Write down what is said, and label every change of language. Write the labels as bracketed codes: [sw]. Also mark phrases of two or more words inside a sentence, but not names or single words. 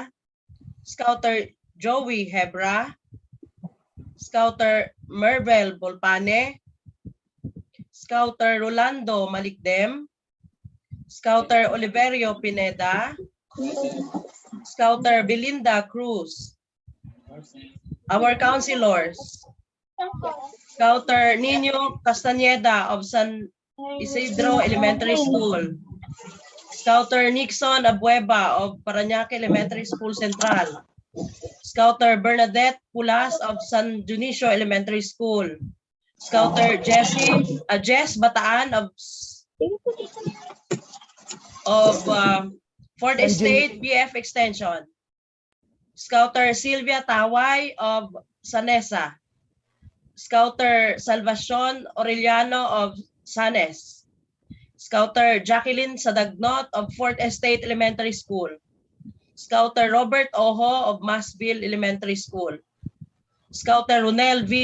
[en] Scouter Joey Hebra. Scouter Merbel Bolpane. Scouter Rolando Malikdem. Scouter Oliverio Pineda. Scouter Belinda Cruz. Our counselors. Scouter Nino Castañeda of San Isidro Elementary School. Scouter Nixon Abueva of Paranaque Elementary School Central. Scouter Bernadette Pulas of San Dionisio Elementary School. Scouter Jess Bataan of Fort Estate BF Extension. Scouter Sylvia Taway of Sanesa. Scouter Salvacion Aureliano of Sanes. Scouter Jacqueline Sadagnot of Fort Estate Elementary School. Scouter Robert Oho of Masville Elementary School. Scouter Ronel V.